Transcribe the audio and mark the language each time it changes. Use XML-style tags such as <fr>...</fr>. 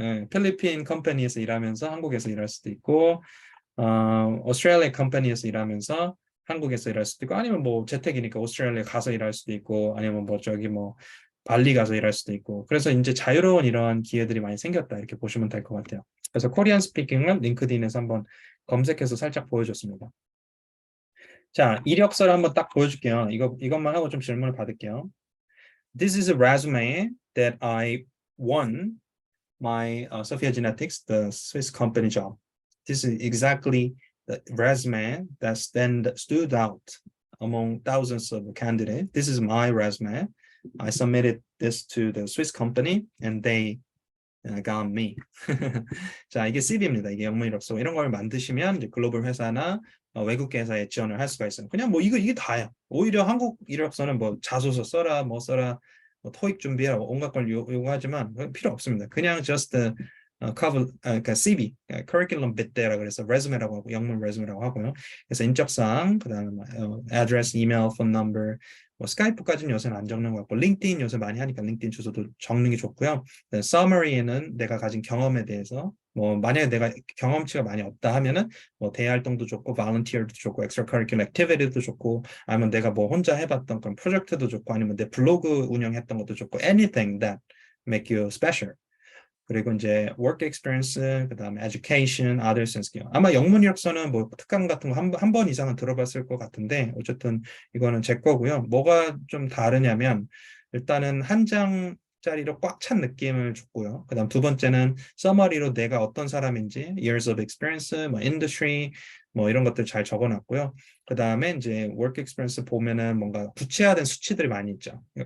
<ko>필리핀 컴퍼니에서 일하면서 한국에서 일할 수도 있고 오스트레일리아 컴퍼니에서 일하면서 한국에서 일할 수도 있고 아니면 뭐 재택이니까 오스트레일리아 가서 일할 수도 있고 아니면 뭐 저기 뭐 발리 가서 일할 수도 있고 그래서 이제 자유로운 이런 기회들이 많이 생겼다 이렇게 보시면 될 것 같아요. 그래서 코리안 스피킹을 링크드인에서 한번 검색해서 살짝 보여줬습니다. 자, 이력서를 한번 딱 보여줄게요. 이것만 하고 좀 질문을 받을게요.</ko> <en>This is a resume that I won my Sophia Genetics, the Swiss company job. This is exactly the resume that stood out among thousands of candidates. This is my resume. I submitted this to the Swiss company and they got me.</en> <ko>자, 이게 CV입니다. 이게 영문 이력서. 이런 걸 만드시면 이제 글로벌 회사나 외국계 회사에 지원을 할 수가 있어요. 그냥 뭐 이게 다예요. 오히려 한국 이력서는 뭐 자소서 써라, 뭐 써라, 뭐 토익 준비해라, 온갖 걸 요구하지만 필요 없습니다. 그냥 just cover, 그러니까 CV, curriculum vitae라 그래서 resume라고 하고 영문 resume라고 하고요. 그래서 인적사항, 그다음에 address, email, phone number, 뭐 스카이프까지는 요새는 안 적는 것 같고 링크드인 요새 많이 하니까 링크드인 주소도 적는 게 좋고요. summary에는 내가 가진 경험에 대해서 뭐 만약에 내가 경험치가 많이 없다 하면은 뭐 대활동도 좋고 volunteer도 좋고 extracurricular activity도 좋고 아니면 내가 뭐 혼자 해봤던 그런 프로젝트도 좋고 아니면 내 블로그 운영했던 것도 좋고</ko> <en>anything that make you special.</en> <ko>그리고 이제 work experience, 그다음에 education, others and skill. 아마 영문 이력서는 뭐 특강 같은 거 한 번 이상은 들어봤을 것 같은데 어쨌든 이거는 제 거고요. 뭐가 좀 다르냐면 일단은 한 장짜리로 꽉 찬 느낌을 줬고요. 그다음 두 번째는 서머리로 내가 어떤 사람인지, years of experience, 뭐 industry, 뭐 이런 것들 잘 적어놨고요. 그다음에 이제 work experience 보면은 뭔가 구체화된 수치들이 많이 있죠.</ko>